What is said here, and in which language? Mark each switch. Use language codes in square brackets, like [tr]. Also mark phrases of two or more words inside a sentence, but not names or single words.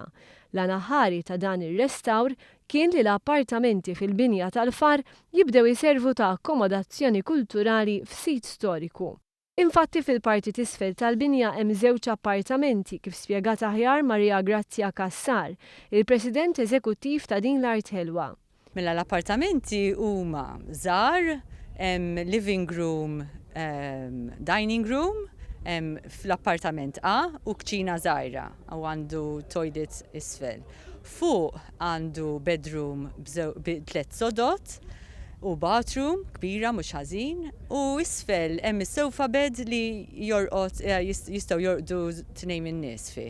[mt] L-anaħari ta' dan ir-restawr kien li l-appartamenti fil-Binja tal-Far jibdew iservu ta' akkomodazzjoni kulturali f'sit storiku. Infatti fil-parti t'isfel tal-Binja hemm żewġ appartamenti kif spjegat aħjar Marija Grazja Kassar, il-President Eżekuttiv ta' din l-Art Ħelwa. Mela l-appartamenti huma żgħar, [en] living room, dining room, [mt] fl-appartament A u kċina żgħira u għandu toilet isfel. Fuq għandu bedroom b'3 sodot u bathroom kbira mhux ħażin u isfel hemm is- [en] sofa bed [mt] li jistgħu jorqdu tnejn in-nies fih.